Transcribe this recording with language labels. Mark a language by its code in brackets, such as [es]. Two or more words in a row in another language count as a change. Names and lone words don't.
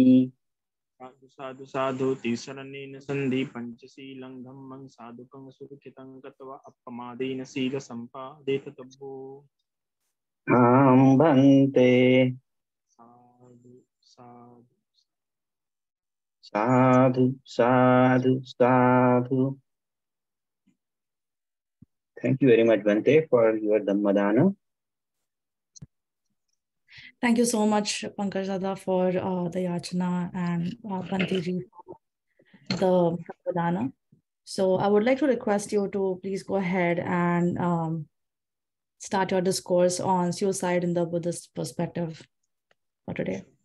[pi] Sadhu sadhu sadhu tisaranena sandhi panchasilang dhammang sadhukang surukhitang katva appamadena sila sampadeta tabbo [hi] आं भन्ते [pi] sadhu sadhu साधु साधु साधु. [en] Thank you very much, Bhante, for your Dhammadana. Thank you so much, Pankaj Dada, for the yachana and Bhante ji for the Dhammadana. So I would like to request you to please go ahead and start your discourse on suicide in the Buddhist perspective for today.